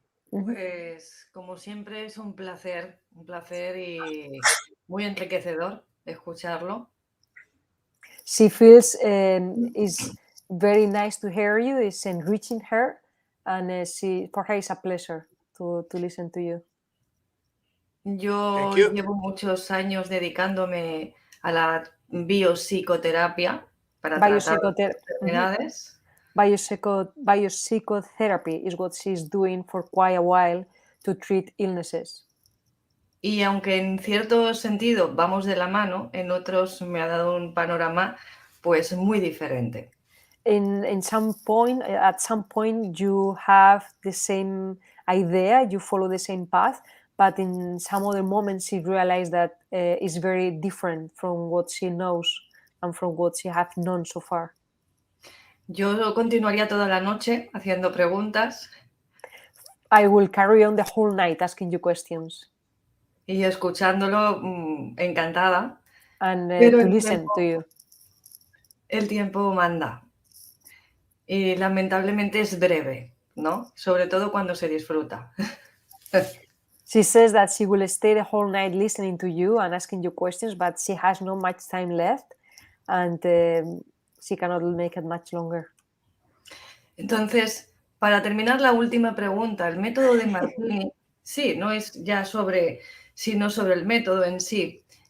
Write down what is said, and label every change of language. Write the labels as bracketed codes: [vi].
[es] Pues como siempre es un placer y muy enriquecedor escucharlo. [en] She feels it's very nice to hear you, it's enriching her, and for her it's a pleasure to listen to you. [es] Yo [en] Thank you. [es] llevo muchos años dedicándome a la biopsicoterapia para tratar enfermedades. [en] Biopsychotherapy is what she's doing for quite a while to treat illnesses. [es] Y aunque en cierto sentido vamos de la mano, en otros me ha dado un panorama pues muy diferente. [en] At some point you have the same idea, you follow the same path, but in some other moments she realized that it's very different from what she knows and from what she has known so far. [es] Yo continuaría toda la noche haciendo preguntas. [en] I will carry on the whole night asking you questions. [es] Y escuchándolo encantada. [en] And [es] Pero [en] to listen to you. [es] El tiempo manda. Y lamentablemente es breve, ¿no? Sobre todo cuando se disfruta. [en] She says that she will stay the whole night listening to you and asking you questions, but she has not much time left and she cannot make it much longer. [es] Entonces, para terminar la última pregunta, el método de Demartini, sí, no es ya sino sobre el método en sí.